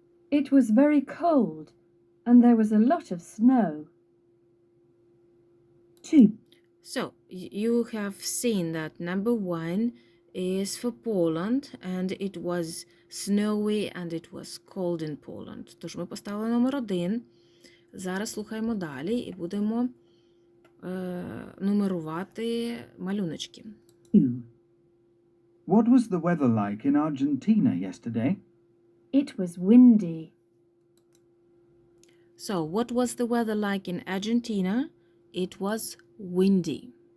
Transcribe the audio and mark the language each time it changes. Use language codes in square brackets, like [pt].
[en] It was very cold and there was a lot of snow. 2. So, you have seen that number 1 is for Poland, and it was snowy and it was cold in Poland. [uk] Тож ми поставили номер 1. Зараз слухаємо далі і будемо нумерувати малюночки. [en] 2. What was the weather like in Argentina yesterday? It was windy. So, what was the weather like in Argentina? It was windy.